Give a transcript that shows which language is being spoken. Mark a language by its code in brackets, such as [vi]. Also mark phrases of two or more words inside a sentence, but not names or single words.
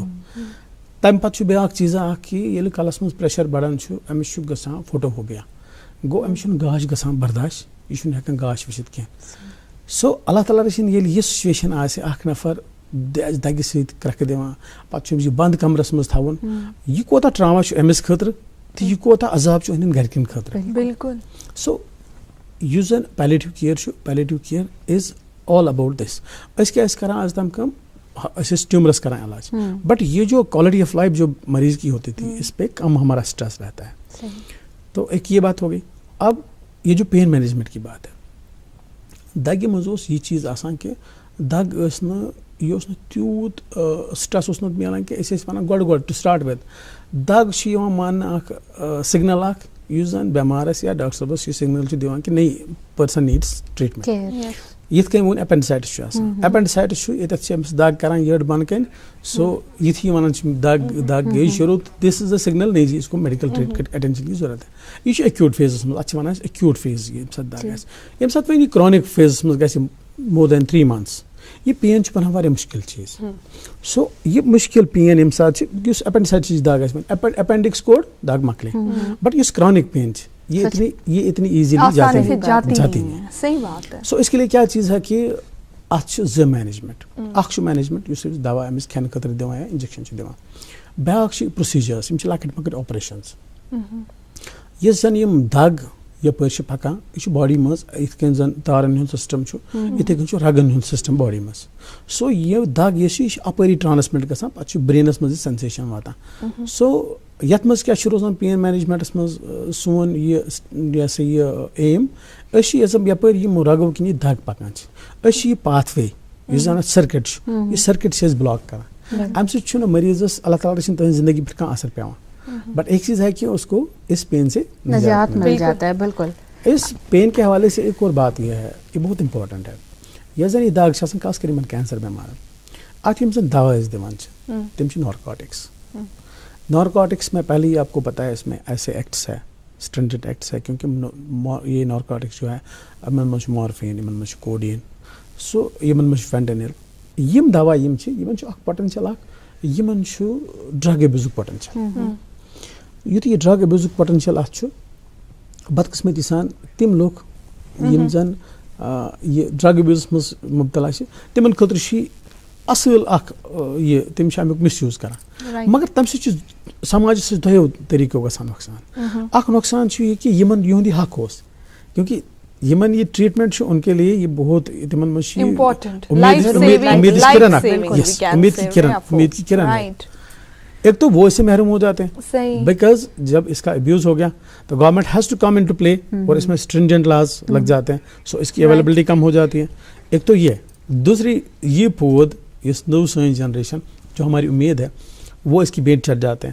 [ks] تمہِ پتہٕ چھُ بیاکھ چیٖزا اکھ کہ ییٚلہِ کلس منٛز پریشر بڑان چھُ أمِس چھُ گژھان فوٹوفوبیا, گوٚو أمِس چھُنہٕ گاش گژھان برداش, یہِ چھُنہٕ ہٮ۪کان گاش وٕچھِتھ کینٛہہ. سو اللہ تعالیٰ رٔچھِنۍ ییٚلہِ یہِ سُچویشن آسہِ, اکھ نفر دگہِ سۭتۍ کرٛٮ۪کھٕ دِوان, پتہٕ چھُ أمِس یہِ بنٛد کمرس منٛز تھاوُن, یہِ کوتاہ ٹراما چھُ أمِس خٲطرٕ تہٕ یہِ کوتاہ عذاب چھُ أہٕنٛدٮ۪ن گرِکٮ۪ن خٲطرٕ. بالکل. [en] سو [ks] یُس زن [en] palliative care چھُ, palliative care is all about this. [ks] أسۍ کیٛاہ ٲسۍ کران آز تام کٲم, أسۍ ٲسۍ ٹیومرس کران علاج, [ur] بٹ یہ جو کوالٹی آف لائف جو مریض کی ہوتی تھی اس پہ کم ہمارا اسٹریس رہتا ہے. تو ایک یہ بات ہو گئی. اب یہ جو [en] pain management [ur] کی بات ہے, [ks] دگہِ منٛز اوس یہ چیز آسان کہ دگ ٲس نہٕ, یہ اوس نہٕ تیوٗت سٹریس اوس نہٕ میلان کہ أسۍ ٲسۍ ونان گۄڈٕ [en] to start with [ks] دگ چھِ یِوان ماننہٕ اکھ سگنل اکھ یُس زن بٮ۪مارس یا ڈاکٹر صٲبس یہِ سگنل چھُ دِوان کہ نہیں [en] person needs treatment. [ks] یِتھ کٔنۍ ووٚن ایپینڈسائٹس چھُ آسان, ایپینڈسائٹس چھُ ییٚتٮ۪تھ چھِ أمِس دگ کران یٔڈ بۄنہٕ کَنۍ, سو یِتھُے وَنان چھِ دگ گٔے شروٗع, [en] this is a signal [ur] نہیں جی اس کو میڈیکل اٹینشن کی ضرورت ہے. [ks] یہ چھُ ایکیوٗٹ فیزس منٛز, اتھ چھِ ونان أسۍ [en] acute phase [ks] ییٚمہِ ساتہٕ دگ آسہِ. ییٚمہِ ساتہٕ وۄنۍ یہِ کرونِک فیزس منٛز گژھِ [en] more than 3 months, [ks] یہ پین چھُ بنان واریاہ مُشکل چیٖز. سو یہ مُشکل پین ییٚمہِ ساتہٕ چھِ, یُس ایپینڈسائٹسٕچ دگ آسہِ وۄنۍ ایپینڈکس کوڑ دگ مۄکلے, بٹ یُس [en] chronic pain [ks] چھِ [ur] یہ اتنی ایزیلی جاتی نہیں. صحیح بات ہے. سو اس کے لیے کیا چیز ہے کہ [ks] اتھ چھُ زٕ [ur] مینجمنٹ. [ks] اکھ چھُ مینجمنٹ یُس أسۍ دوا أمِس کھٮ۪نہٕ خٲطرٕ دِوان یا انجکشن چھِ دِوان. بیاکھ چھِ پروسیجٲرٕس, یِم چھِ لۄکٕٹۍ مۄکٕٹۍ آپریشنز. یُس زن یِم دگ یپٲرۍ چھِ پکان, یہِ چھُ باڈی منٛز یِتھ کٔنۍ زن تارن ہُنٛد سسٹم چھُ, یِتھٕے کٔنۍ چھُ رگن ہُنٛد سسٹم باڈی منٛز. سو یہِ دگ یۄس چھِ, یہِ چھِ اپٲری ٹرانسمٹ گژھان, پتہٕ چھُ برینس منٛز یہِ سینسیشن واتان. سو یتھ منٛز کیاہ چھُ روزان پین مینجمنٹس منٛز سون یہِ سا یہِ ایم, أسۍ چھِ یپٲرۍ یِم رگو کِنۍ یہِ دگ پکان چھِ, أسۍ چھِ یہِ [en] path way [ks] یُس زن اتھ سرکٹ چھُ, یہِ سرکٹ چھِ أسۍ بلاک کران. امہِ سۭتۍ چھُنہٕ مریضس اللہ تعالیٰ رٔچھِنۍ تٕہنٛزِ زندگی پٮ۪ٹھ کانٛہہ اثر پیوان, [ur] بٹ ایک چیز ہے کہ اس کو اس پین سے نجات مل جاتا ہے. بالکل. اس پین کے حوالے سے ایک اور بات یہ ہے, یہ بہت امپورٹنٹ ہے. [ks] یۄس زن یہ دگ چھِ آسان, خاص کر یِمن کینسر بٮ۪مارن, اتھ یِم زن دوا أسۍ دِوان چھِ تِم چھِ نارکوٹکس. [ur] نارکوٹکس میں پہلے ہی آپ کو پتا ہے اس میں ایسے ایکٹس ہے, [en] stringent acts [ur] ہے, کیونکہ یہ نارکوٹکس جو ہے [ks] یِمن منٛز چھُ مارفین, یِمن منٛز چھُ کوڈین, سو یِمن منٛز چھُ فینٹنل. یِم دوا یِم چھِ, یِمن چھُ اکھ پوٹینشل اکھ, یِمن چھُ ڈرگ ایبیوزُک پوٹینشل. یُتھُے یہِ ڈرگ ایبیوزُک پوٹینشل اتھ چھُ, بدقسمتی سان تِم لُکھ یِم زن یہِ ڈرگ ایبیوزس منٛز مُبتلا چھِ, تِمن خٲطرٕ چھُ یہِ اصل اکھ یہِ, تِم چھِ امیُک مِس یوٗز کران. مگر تمہِ سۭتۍ چھُ سماجس سۭتۍ دۄیو طٔریٖقو گژھان نۄقصان. اکھ نۄقصان چھُ یہِ کہ یِمن یِہُنٛد یہِ حق اوس, کیونکہ یِمن یہ ٹریٹمنٹ چھُ [ur] ان کے لیے یہ بہت, [ks] تِمن منٛز چھِ [ur] امید کی کرن. ایک تو وہ اس سے محروم ہو جاتے ہیں صحیح. بیکاز جب اس کا ابیوز ہو گیا تو [en] government has to come into play [ur] اور اس میں [en] stringent laws [ur] لگ جاتے ہیں, سو اس کی اویلیبلٹی کم ہو جاتی ہے. ایک تو یہ, دوسری یہ پود اس نو سائنس جنریشن جو ہماری امید ہے وہ اس کی بینٹ چڑھ جاتے ہیں.